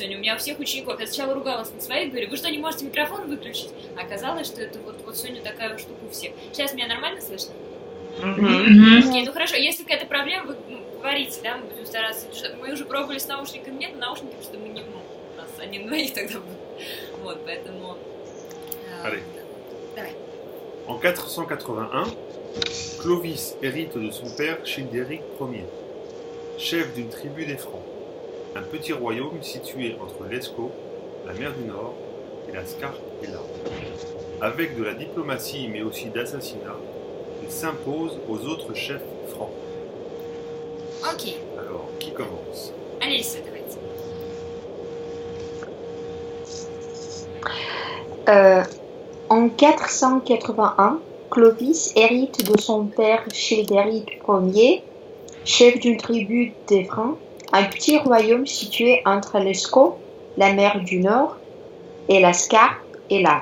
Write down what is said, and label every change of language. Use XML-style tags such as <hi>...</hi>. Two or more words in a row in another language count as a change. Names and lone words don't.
<ru>У меня у всех учеников, я сначала ругалась на своих, говорю, вы что, не можете микрофон выключить? А оказалось, что это вот сегодня такая штука у всех. Сейчас меня нормально слышно? Окей, ну хорошо, если какая-то проблема, вы говорите, да, мы будем стараться. Мы уже пробовали с наушниками, нет, наушники, потому что мы не, у нас они на двоих тогда будут. Вот, поэтому...</ru> <fr>Allez.</fr> <ru>Давай.</ru> <fr>En 481, Clovis hérite de son père Childéric Ier, chef d'une tribu des Francs, un petit royaume situé entre l'Escaut, la mer du Nord, et la Scarpe et l'Arbre. Avec de la diplomatie mais aussi d'assassinat, il s'impose aux autres chefs francs.</fr> <ru>Окей.</ru> <fr>Alors, qui commence?</fr> <ru>Алиса, давайте.</ru> <fr>En 481, Clovis hérite de son père Childéric Ier, chef d'une tribu des Francs, un petit royaume situé entre l'Escaut, la mer du Nord, et la Scarpe et l'Arbre.</fr>